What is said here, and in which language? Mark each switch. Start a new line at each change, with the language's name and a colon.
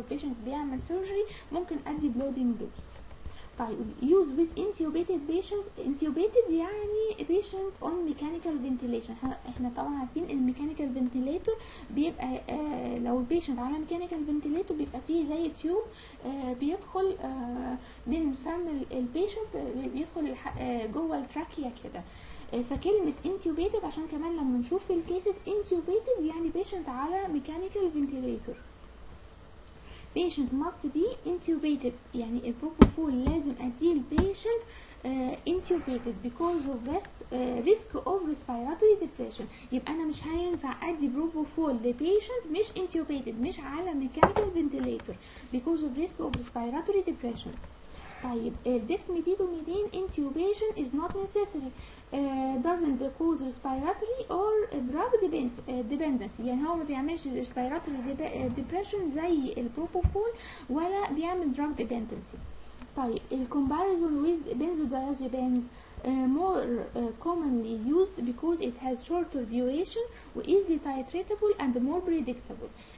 Arabic: لو patient بيعمل surgery ممكن ادي loading dose.
English: طيب use with intubated patients. intubated يعني patient on mechanical ventilation.
Arabic: احنا طبعا عارفين الميكانيكال فنتيليتور بيبقى لو البيشنت على ميكانيكال فنتيليتور بيبقى فيه زي تيوب بيدخل من فم البيشنت، بيدخل جوه التراكيا كده. فكلمة intubated عشان كمان لما نشوف في الكيسز intubated يعني patient على mechanical ventilator.
English: patient must be intubated،
Arabic: يعني البروبوفول لازم اديه البيشنت
English: intubated because of risk of respiratory depression.
Arabic: يبقى انا مش هينفع ادي بروبوفول لبيشنت مش intubated، مش على mechanical ventilator
English: because of risk of respiratory depression. طيب dexmedetomidine intubation is not necessary, doesn't cause respiratory or drug dependency.
Arabic: يعني هو ما بيعملش respiratory depression زي البروبوفول ولا بيعمل drug dependency.
English: طيب comparison with benzodiazepines more commonly used because it has shorter duration و easily titratable and more predictable.